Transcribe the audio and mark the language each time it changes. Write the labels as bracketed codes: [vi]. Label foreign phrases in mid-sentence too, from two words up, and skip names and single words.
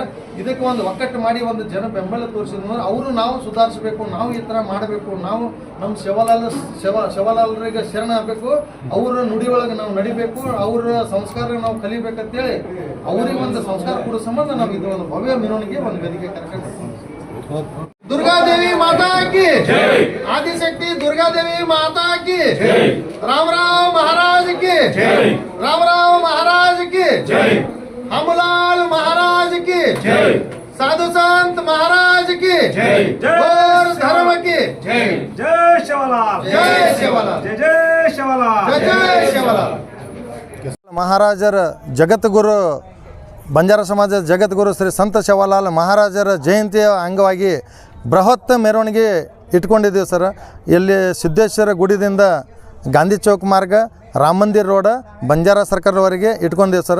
[kn] ಇದಕ್ಕೆ ಒಂದು ಒಕ್ಕಟ್ಟು ಮಾಡಿ ಒಂದು ಜನ ಬೆಂಬಲ ತೋರಿಸಿದ್ರು. ಅವರು ನಾವು ಸುಧಾರಿಸಬೇಕು, ನಾವು ಈ ಥರ ಮಾಡಬೇಕು, ನಾವು ನಮ್ಮ ಶವಲಾಲರಿಗೆ ಶರಣ ಆಗಬೇಕು, ಅವರ ನುಡಿ ಒಳಗೆ ನಾವು ನಡಿಬೇಕು, ಅವರ ಸಂಸ್ಕಾರ ನಾವು ಕಲಿಬೇಕಂತೇಳಿ ಅವ್ರಿಗೆ ಒಂದು ಸಂಸ್ಕಾರ ಕೊಡೋ ಸಂಬಂಧ ನಾವು ಇದು ಒಂದು ಭವ್ಯ ಮೆರವಣಿಗೆ ಒಂದು ವೇದಿಕೆ ಕಾರ್ಯಕ್ರಮ. [hi] दुर्गादेवी माता की आदिशक्ति दुर्गादेवी माता की राम राम महाराज की राम राम महाराज की हमलाल महाराज की साधु संत महाराज की और धर्म की जय शिवलाल, जय शिवलाल, जय जय शिवलाल, जय जय शिवलाल. [kn] ಮಹಾರಾಜರ ಜಗದ್ಗುರು ಬಂಜಾರ ಸಮಾಜದ ಜಗದ್ಗುರು ಶ್ರೀ ಸಂತ ಶಿವಲಾಲ್ ಮಹಾರಾಜರ ಜಯಂತಿಯ ಅಂಗವಾಗಿ ಬೃಹತ್ ಮೆರವಣಿಗೆ ಇಟ್ಕೊಂಡಿದ್ದೀವಿ ಸರ್. ಇಲ್ಲಿ ಸಿದ್ದೇಶ್ವರ ಗುಡಿದಿಂದ ಗಾಂಧಿ ಚೌಕ್ ಮಾರ್ಗ, ರಾಮ ಮಂದಿರ ರೋಡ, ಬಂಜಾರ ಸರ್ಕಲ್ವರೆಗೆ ಇಟ್ಕೊಂಡಿದ್ದೀವಿ ಸರ್.